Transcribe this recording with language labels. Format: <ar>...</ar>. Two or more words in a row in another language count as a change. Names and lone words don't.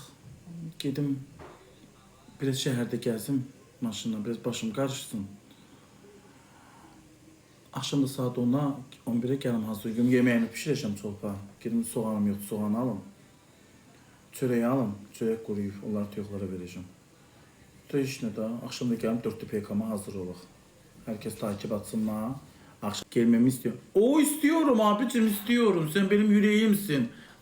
<az>Gedim, biraz şəhərdə gəzim maşınla, biraz başım qarışsın. Axşam da saat 10'a, 11'e gəlim hazırlayım. Yeməyini pişirəcəm çolpa. Gedim soğanım yoxdur, soğanı alım. Çörəyi alım, çörək quruyub, onları toyuqlara verəcəm. Da işinə də, axşam da gəlim 4 PK'ma hazır olaq.</az> <tr>Herkes takip atsınlar. Akşam gelmemi istiyor. O istiyorum abicim, istiyorum. Sen benim yüreğimsin.</tr>